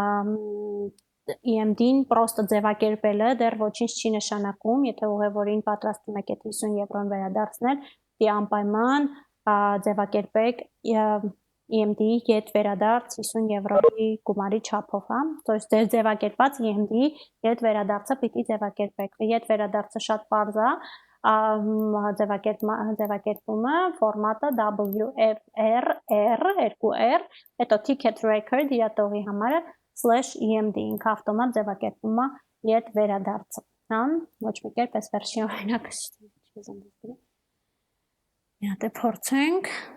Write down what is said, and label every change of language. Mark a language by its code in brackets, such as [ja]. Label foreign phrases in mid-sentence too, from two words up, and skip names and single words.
[hy] EMD-ին պրոստը ձևակերպելը դեռ ոչինչ չի նշանակում, եթե ուղևորին պատրաստում եք այդ 50 եվրոն վերադարձնել, դի անպայման ձևակերպեք EMD-ի ետ վերադարձ 50 եվրոյի գումարի չափով, հա, [ru] то есть [hy] ձեր ձևակերպած EMD-ի ետ վերադարձը պիտի ձևակերպեք։ Ետ վերադարձը շատ պարզ է, ձևակերպումը, ֆորմատը WFR, 2R, հետո [en] ticket record, [hy] իրատողի համարը /EMD, ինքը ավտոմատ ձևակերպում է ետ վերադարձը, հա, ոչ մի կերպ այս վերջի օրինակը չի։ Մի հատ է փորձենք։